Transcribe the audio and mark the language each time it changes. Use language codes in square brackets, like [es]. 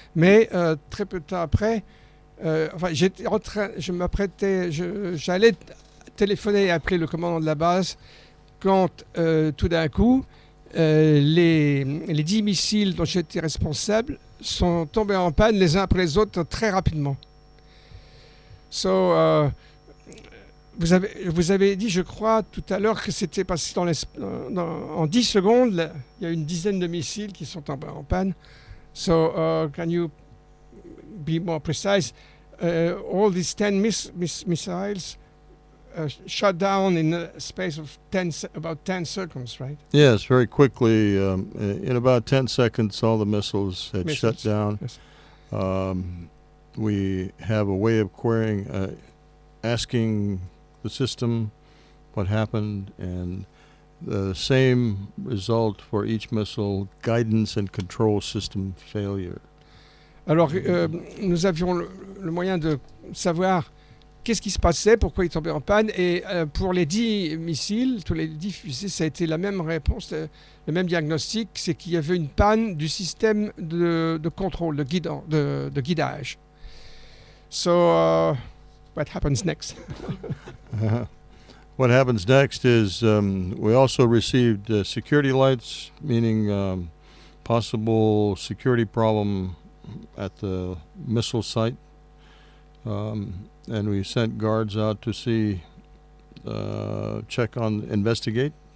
[fr] Mais très peu de temps après, j'étais en train, j'allais téléphoner et appeler le commandant de la base quand tout d'un coup, les 10 missiles dont j'étais responsable sont tombés en panne les uns après les autres très rapidement. Vous avez dit, je crois, tout à l'heure que c'était passé en 10 secondes. Il y a une dizaine de missiles qui sont tombés en panne. [en] So, can you be more precise? All these 10 missiles shut down in a space of about 10 seconds, right? Yes, very quickly. In about 10 seconds, all the missiles had shut down. Yes. We have a way of asking the system what happened, and the same result for each missile: guidance and control system failure. [fr] Alors, nous avions le moyen de savoir qu'est-ce qui se passait, pourquoi il tombait en panne. Et pour les 10 missiles, tous les 10 fusées, ça a été la même réponse, le même diagnostic, c'est qu'il y avait une panne du système de contrôle, de guidage. [en] So, what happens next? What happens next is we also received security lights, meaning possible security problem at the missile site. And we sent guards out to see, investigate.